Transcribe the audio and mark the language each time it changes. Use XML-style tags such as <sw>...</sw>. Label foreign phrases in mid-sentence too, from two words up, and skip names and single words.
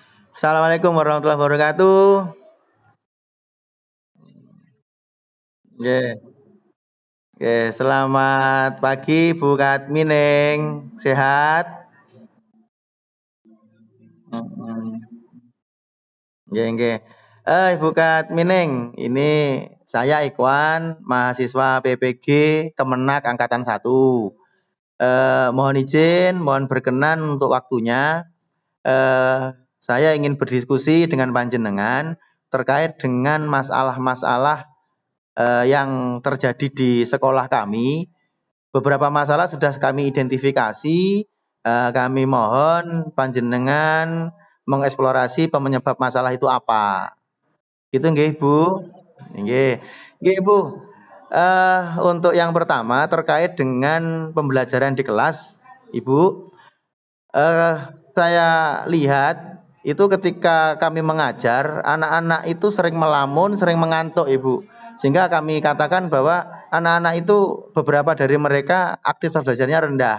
<ar>السلام عليكم ورحمة الله وبركاته.</ar> <id>Nggih. Nggih, selamat pagi Bu Katmineng. Sehat? Mhm. Nggih nggih. Ibu Katmineng, ini saya Ikhwan, mahasiswa PPG Kemenak angkatan 1. Mohon izin, mohon berkenan untuk waktunya. Saya ingin berdiskusi dengan panjenengan terkait dengan masalah-masalah yang terjadi di sekolah kami. Beberapa masalah sudah kami identifikasi. Kami mohon panjenengan mengeksplorasi penyebab masalah itu apa. Gitu nggih, Bu? Nggih. Nggih, Bu. Untuk yang pertama terkait dengan pembelajaran di kelas, Ibu. Eh, saya lihat itu ketika kami mengajar, anak-anak itu sering melamun, sering mengantuk, Ibu. Sehingga kami katakan bahwa anak-anak itu beberapa dari mereka aktivitas belajarnya rendah.</id>